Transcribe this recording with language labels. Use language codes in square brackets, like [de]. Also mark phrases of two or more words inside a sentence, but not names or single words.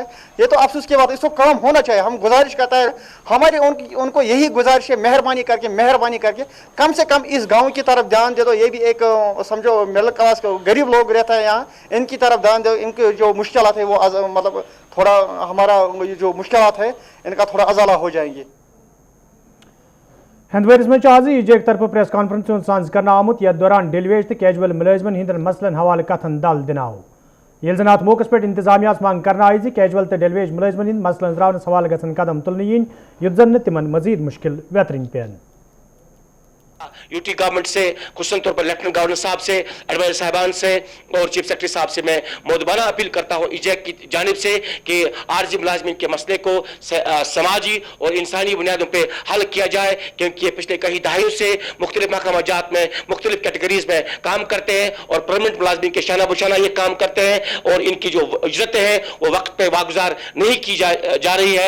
[ur] یہ تو افسوس کی بات ہے، اس کو کام ہونا چاہیے. ہم گزارش کرتا ہے ہماری ان کو یہی گزارش ہے، مہربانی کر کے کم سے کم اس گاؤں کی طرف دھیان دے دو. یہ بھی ایک سمجھو مڈل کلاس غریب لوگ رہتا ہے یہاں، ان کی طرف دھیان دو. ان کے جو مشکلات ہے وہ مطلب تھوڑا ہمارا جو مشکلات ہے ان کا تھوڑا ازالہ ہو جائیں گے. [ks] ہندویرس میں آز ایجیک طرف [en] press conference [ks] سانز کرنا آمت یتھ دوران ڈیلیویج تو کیجول ملازمن ہندن مسلن حوالہ کتن دل دن آو. یل زن ات موقع پہ انتظامیہ منگ کرنا آئی کیجول تو ڈیلیویج ملازمن ہند مسلن تراؤنس حوالہ گھن قدم تلن ین یت زن تمن مزید مشکل ویترن پین. [en] UT government [ur] سے خصوصاً طور پر [en] lieutenant governor [ur] صاحب سے، ایڈوائزر صاحبان سے اور [en] chief secretary [ur] صاحب سے میں مؤدبانہ اپیل کرتا ہوں ایجیک کی جانب سے کہ عارضی ملازمین کے مسئلے کو سماجی اور انسانی بنیادوں پر حل کیا جائے، کیونکہ یہ پچھلے کئی دہائیوں سے مختلف محکمہ جات میں مختلف کیٹیگریز میں کام کرتے ہیں اور پرمیننٹ ملازمین کے شانہ بشانہ یہ کام کرتے ہیں اور ان کی جو اجرتیں ہیں وہ وقت پہ واگزار نہیں کی جا رہی ہے.